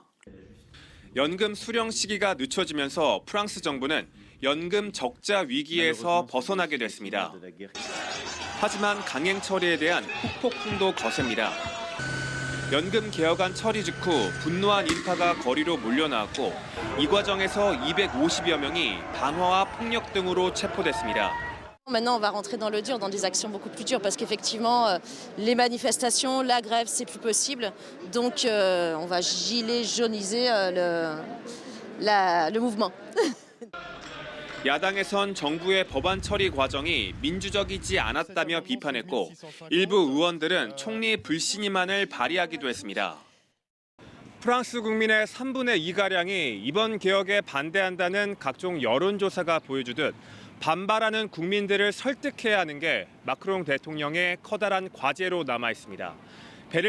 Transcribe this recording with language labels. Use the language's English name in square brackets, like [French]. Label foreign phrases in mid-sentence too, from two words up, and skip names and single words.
[Korean] 연금 수령 시기가 늦춰지면서 프랑스 정부는 연금 적자 위기에서 벗어나게 됐습니다. 하지만 강행 처리에 대한 후폭풍도 거셉니다. 연금 개혁안 처리 직후 분노한 인파가 거리로 몰려나왔고 이 과정에서 250여 명이 반화와 폭력 등으로 체포됐습니다. [French] Maintenant, on va rentrer dans le dur, dans des actions beaucoup plus dures, parce qu'effectivement, les manifestations, la grève, c'est plus possible. Donc, on va gilet jauniser le mouvement. [Korean] 야당에선 정부의 법안 처리 과정이 민주적이지 않았다며 비판했고 일부 의원들은 총리 불신임안을 발의하기도 했습니다. 프랑스 국민의 3분의 2가량이 이번 개혁에 반대한다는 각종 여론조사가 보여주듯 반발하는 국민들을 설득해야 하는 게 마크롱 대통령의 커다란 과제로 남아 있습니다.